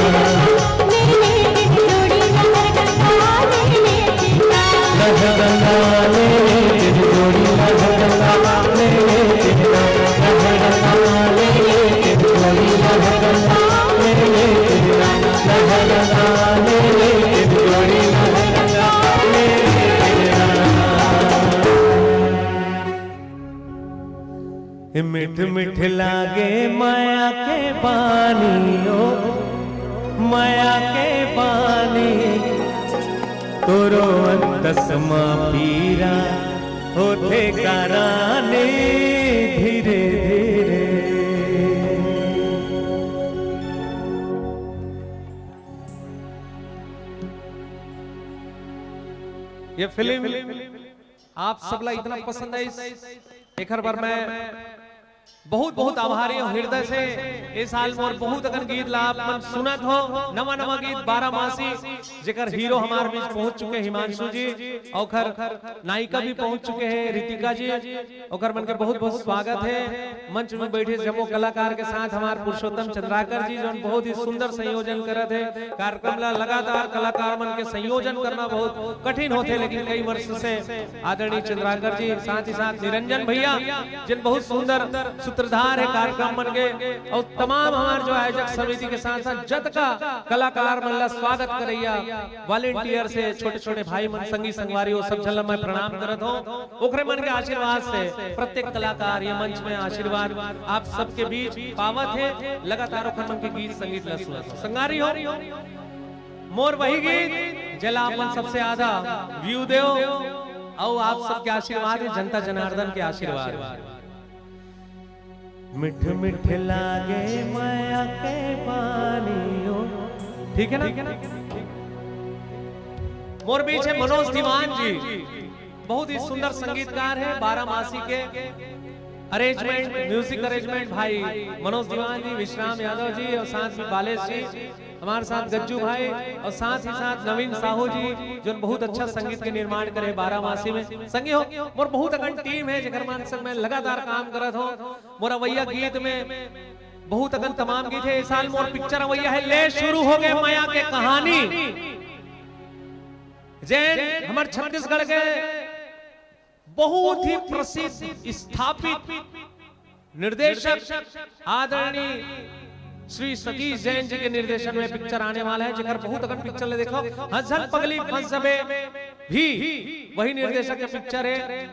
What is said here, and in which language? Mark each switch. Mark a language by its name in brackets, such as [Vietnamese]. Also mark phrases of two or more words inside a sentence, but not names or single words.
[Chhattisgarhi] लहर गंगा ले ले तेरी जोड़ी लहर गंगा, ले ले तेरे नाम, लहर गंगा ले ले तेरी जोड़ी लहर गंगा, ले ले तेरे नाम, लहर गंगा ले ले तेरी जोड़ी लहर गंगा, ले ले तेरे नाम। मिठ मिठ लागे माया के पानी, ओ माया के पानी, तोरो दसमा पीरा होते कराने धीरे धीरे। ये फिल्म आप सबला इतना पसंद है, एक बार मैं बहुत बहुत आभारी हूँ हृदय से। इस साल मोर बहुत अगन गीत ला आप मन सुनत हो, नवा नवा गीत 12 मासी, जेकर हीरो हमार बीच पहुंच चुके हिमांशु जी, और नायिका भी पहुंच चुके हैं रितिका जी, और मन के बहुत बहुत स्वागत है। मंच में बैठे जमो कलाकार के साथ हमार पुरुषोत्तम चंद्राकर जी, जो बहुत ही सुंदर संयोजन करत है कार्यक्रम ला। लगातार कलाकार मन के संयोजन करना बहुत कठिन होते, लेकिन कई वर्ष से आदरणीय चंद्राकर जी, साथ ही साथ निरंजन भैया जिन बहुत सुंदर सूत्रधार है कार्यक्रम मन के, और तमाम हमारे जो आयोजक समिति के साथ साथ जत का कलाकार मन ला स्वागत करैया वॉलंटियर से छोटे छोटे भाई मन संगी संगवारी वो सब झल मैं प्रणाम करत हूं। ओकरे मन के आशीर्वाद से प्रत्येक कलाकार ये मंच में आशीर्वाद आप सबके बीच पावत है। लगातार ओखर मन के गीत संगीत ला सुनत संगारी हो मोर वही गीत जला अपन सबसे आधा व्यू देओ, और आप सबके आशीर्वाद है, जनता जनार्दन के आशीर्वाद। मिठ मिठ लागे माया के पानी, ठीक है ना। मोर बीच है मनोज दीवान जी, बहुत ही सुंदर संगीतकार है, 12 मासी के [English] arrangement music arrangement [Chhattisgarhi] भाई मनोज दीवान जी, विश्राम यादव जी, और साथ में बालेश जी, हमारे साथ गज्जू भाई, और साथ ही साथ नवीन साहू जी, जो बहुत अच्छा संगीत के निर्माण करे 12 मासी में संगी हो। मोर बहुत अगन टीम है जेकर मान संग में लगातार काम करत हो। मोर अवैया गीत में बहुत अगन तमाम गीत है। इस साल मोर पिक्चर अवैया है ले शुरू हो गए माया के कहानी, जैन हमारे छत्तीसगढ़ के बहुत ही प्रसिद्ध स्थापित निर्देशक आदरणीय श्री सतीश जैन जी के निर्देशन में पिक्चर आने वाला है, जिकर बहुत अगर पिक्चर ले देखो हंसल पगली फंस सबे भी वही निर्देशक का पिक्चर है।